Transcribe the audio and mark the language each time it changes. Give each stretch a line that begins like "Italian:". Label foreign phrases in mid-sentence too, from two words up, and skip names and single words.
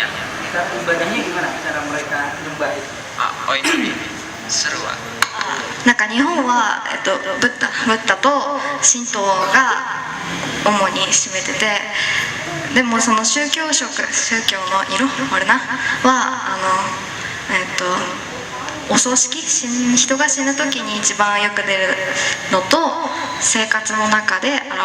Indonesian: Kita ibadahnya gimana cara mereka nyembah itu? Oh ini seru.
Japanese: 日本は、ブッダと神道が主に占めてて、でもその宗教の色あれなはお葬式、人が死ぬ時に一番よく出るのと生活の中で現